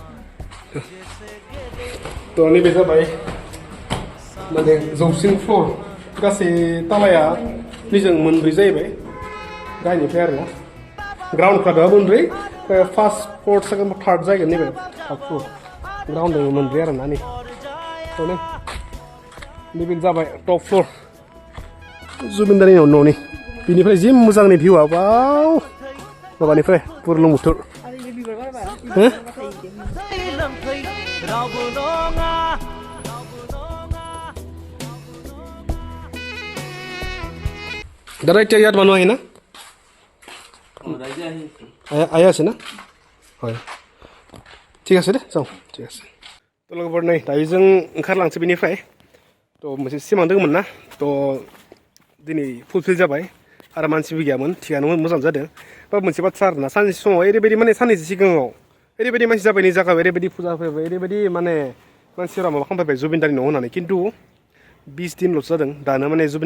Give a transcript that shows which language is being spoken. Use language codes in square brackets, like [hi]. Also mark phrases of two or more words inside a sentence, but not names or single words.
[brx] तो नैबे जाबाय माने जौसिन फ्ल'र गासै तालाया निजों मोनब्रै जाहैबाय गाहायनिफ्राय आरोना ग्राउन्डफ्रा मोनब्रै [en] first fourth second third [brx] जायगोन नैबे [en] third floor ground [brx] दङ मोनब्रै आरोना नै थ' नैबे जाबाय [en] top floor [brx] जुबिनदानि न'नि बिनिफ्राय जि मोजांनि भिउआ बाव माबानिफ्राय बुरलुंबुथुर [as] দাদা এতিয়া ইয়াত মানুহ আহে না আহি আছে না হয় ঠিক আছে দে যাওঁ ঠিক আছে [brx] थ' लोगोफोर नै दायो जों ओंखारलांसै बेनिफ्राय थ' मोनसे सिमां दंमोन ना थ' दिनै फुलफिल जाबाय आरो मानसिबो गैयामोन थिगानो मोजां जादों बा मोनसे बाथ्रा आरोना सानसे समाव ओरैबायदि माने साननैसो सिगाङाव ओरैबायदि मानसि जाबाय नै जागायाव ओरैबायदि फुजा फैबाय ओरैबायदि माने मानसिफोरा माबा खालामफैबाय जुबिनदानि न'आव होननानै खिन्थु 20 दिनल'सो जादों दानो माने जुबिन